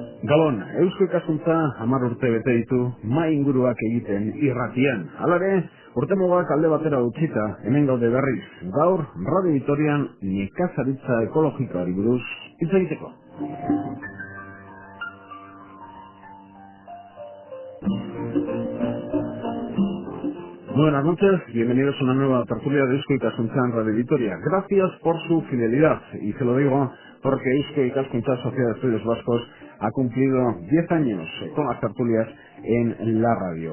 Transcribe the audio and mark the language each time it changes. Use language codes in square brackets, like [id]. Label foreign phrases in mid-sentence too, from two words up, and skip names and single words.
[eu] Gabon, Eusko ikaskuntza 10 urte bete ditu mai inguruak egiten irratian. Halare, urtemugak alde batera utzita, hemen gaude berriz. Gaur, Radio Vitorian nekazaritza ekologikoari buruz hitz egiteko. [es] Buenas noches, bienvenidos a una nueva tertulia de Eusko Ikaskuntza en Radio Vitoria. Gracias por su fidelidad, y se lo digo porque Eusko Ikaskuntza Sociedad de Estudios Vascos ha cumplido 10 años con las tertulias en la radio.